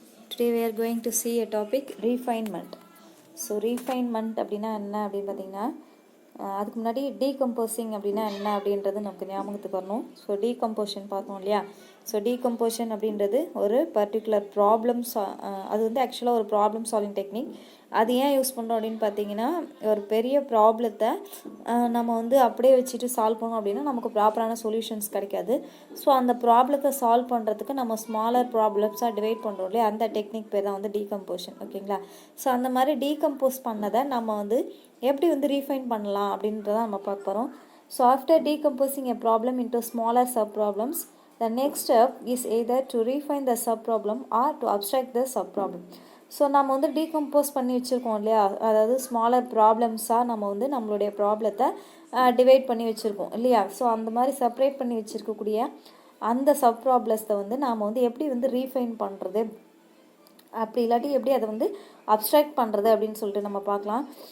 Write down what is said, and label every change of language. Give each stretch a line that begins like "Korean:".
English: Today we are going to see a topic refinement.
Tamil: So refinement அப்படின்னா என்ன அப்படின்னு பார்த்தீங்கன்னா அதுக்கு முன்னாடி டீகம்போசிங் அப்படின்னா என்ன அப்படின்றது நமக்கு ஞாபகத்துக்கு வரணும். ஸோ டீகம்போஷன் பார்த்தோம் இல்லையா. ஸோ டீகம்போஷன் அப்படின்றது ஒரு பர்டிகுலர் ப்ராப்ளம்ஸ், அது வந்து ஆக்சுவலாக ஒரு ப்ராப்ளம் சால்விங் டெக்னிக். அது ஏன் யூஸ் பண்ணுறோம் அப்படின்னு பார்த்தீங்கன்னா, ஒரு பெரிய ப்ராப்ளத்தை நம்ம வந்து அப்படியே வச்சுட்டு சால்வ் பண்ணோம் அப்படின்னா நமக்கு ப்ராப்பரான சொல்யூஷன்ஸ் கிடைக்காது. ஸோ அந்த ப்ராப்ளத்தை சால்வ் பண்ணுறதுக்கு நம்ம ஸ்மாலர் ப்ராப்ளம்ஸாக டிவைட் பண்ணுறோம் இல்லையா, அந்த டெக்னிக் பேர் தான் வந்து டீகம்போஷன். ஓகேங்களா. ஸோ அந்த மாதிரி டீகம்போஸ் பண்ணதை நம்ம வந்து எப்படி வந்து ரீஃபைன் பண்ணலாம் அப்படின்றத நம்ம பார்க்க போகிறோம்.
English: So after decomposing a problem into smaller sub problems, the next step is either to refine the sub problem or to abstract the sub problem.
Tamil: So நம்ம வந்து டீகம்போஸ் பண்ணி வச்சுருக்கோம் இல்லையா, அதாவது ஸ்மாலர் ப்ராப்ளம்ஸாக நம்ம வந்து நம்மளுடைய ப்ராப்ளத்தை டிவைட் பண்ணி வச்சுருக்கோம் இல்லையா. ஸோ அந்த மாதிரி செப்பரேட் பண்ணி வச்சுருக்கக்கூடிய அந்த சப் ப்ராப்ளத்தை வந்து நாம் வந்து எப்படி வந்து ரீஃபைன் பண்ணுறது, அப்படி இல்லாட்டி எப்படி அதை வந்து அப்ஸ்ட்ராக்ட் பண்ணுறது அப்படின்னு சொல்லிட்டு நம்ம பார்க்கலாம்.